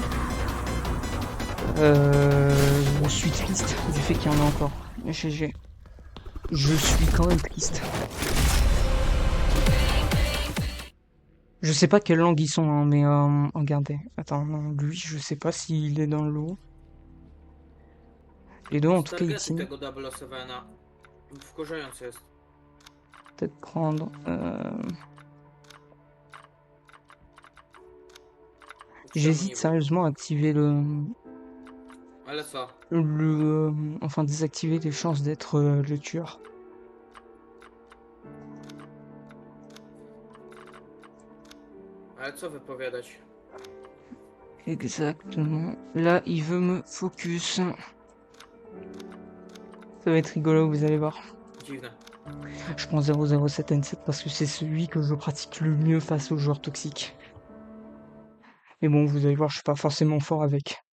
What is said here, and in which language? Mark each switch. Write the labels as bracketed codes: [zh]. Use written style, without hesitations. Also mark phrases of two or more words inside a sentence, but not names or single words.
[fr] Je suis triste du fait qu'il y en a encore. GG. Je suis quand même triste. Je sais pas quelle langue ils sont, hein, mais regardez. Attends, non, lui, je sais pas s'il est dans le lot. Les deux, en tout cas, ils [pl] Targety team. tego 007 wkurzające jest. [fr] Peut-être prendre. J'hésite sérieusement à activer [pl] Ale co? [fr] enfin désactiver les chances d'être le tueur. [pl] Ale co wypowiadać? [fr] Exactement. Là, il veut me focus. Ça va être rigolo, vous allez voir. [pl] Dziwne. [fr] Je prends 007N7 parce que c'est celui que je pratique le mieux face aux joueurs toxiques. Mais bon, vous allez voir, je suis pas forcément fort avec.